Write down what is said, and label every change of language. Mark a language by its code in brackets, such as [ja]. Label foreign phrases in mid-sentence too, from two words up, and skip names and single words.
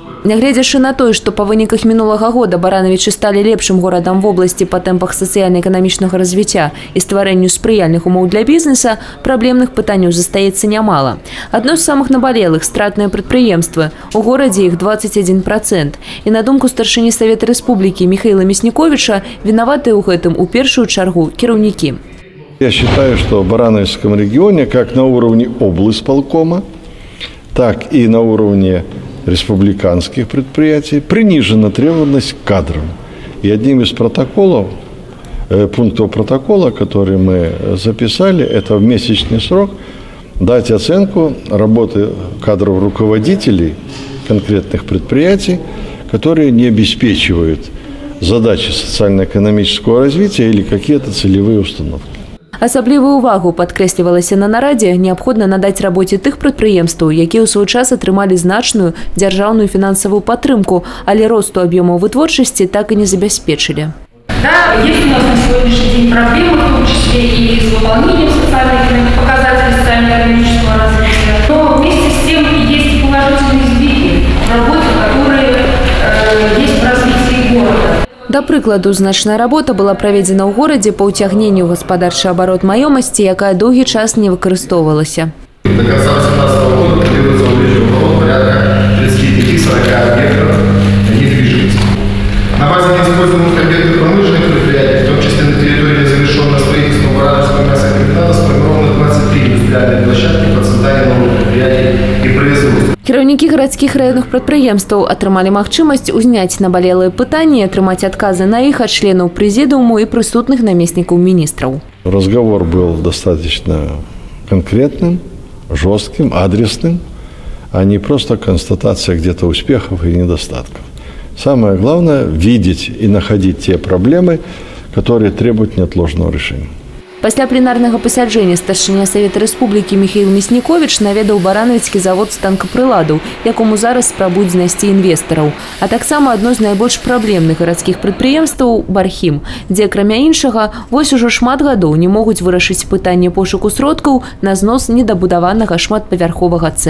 [be] Нягледзячы на тое, што па выніках мінулага года Барановичы сталі лепшым горадам [ru] в области [be] па тэмпах сацыяльна-эканамічнага развіцця і стварэнню спрыяльных умоў для бізнеса, праблемных пытанняў застаецца нямала. Адно з самых набалелых – стратныя прадпрыемствы. У горадзе іх 21%. І на думку старшыні Савета Рэспублікі Михаила Мясніковича, вінаватыя ў гэтым у першую чаргу кіраўнікі. [ru] Я считаю, что в Барановичском регионе как на уровне облисполкома, так и на уровне республиканских предприятий принижена требовательность к кадрам. И одним из протоколов, пунктов протокола, который мы записали, это в месячный срок дать оценку работы кадров руководителей конкретных предприятий, которые не обеспечивают задачи социально-экономического развития или какие-то целевые установки. [be] Асаблівую увагу, падкрэслівалася на нарадзе, неабходна надаць рабоце тых прадпрыемстваў, якія ў свой час атрымалі значную дзяржаўную фінансавую падтрымку, але росту аб'ёмаў вытворчасці так і не забяспечылі. [ru] Да, есть у нас на сегодняшний день проблемы, в том числе и с выполнением социальных показателей социально-экономического развития. Но вместе с тем есть и положительные сдвиги в работе, которые есть в развитии города. [be] Да прыкладу, значная работа была праведзена ў горадзе па ўцягненню гаспадарчы абарот маёмасці, якая доўгі час не выкарыстоўвалася. [ru] До конца 2018 года планируется увеличить оборот порядка 35-40 объектов недвижимости. На базе неиспользуемых объектов промышленных предприятий, в том числе на территории завершенного строительства Барановичского мясокомбината, сформировано 23 индустриальные площадки по созданию новых предприятий и производства. [be] Кіраўнікі гарадскіх раённых прадпрыемстваў атрымалі магчымасць узняць набалелыя пытанні і атрымаць адказы на іх ад членаў прэзідыуму і прысутных намеснікаў міністраў. [ru] Разговор был достаточно конкретным, жестким, адресным, а не просто констатация где-то успехов и недостатков. Самое главное – видеть и находить те проблемы, которые требуют неотложного решения. [be] Пасля пленарнага пасяджэння старшыня Савета Рэспублікі Михаил Мяснікович наведаў Барановичскі завод станкапрыладаў, якому зараз спрабуюць знайсці інвестараў. А таксама адно з найбольш праблемных гарадскіх прадпрыемстваў – Бархім, дзе, акрамя іншага, вось ужо шмат гадоў не могуць вырашыць пытанне пошуку сродкаў на знос недабудаванага шматпавярховага цэха.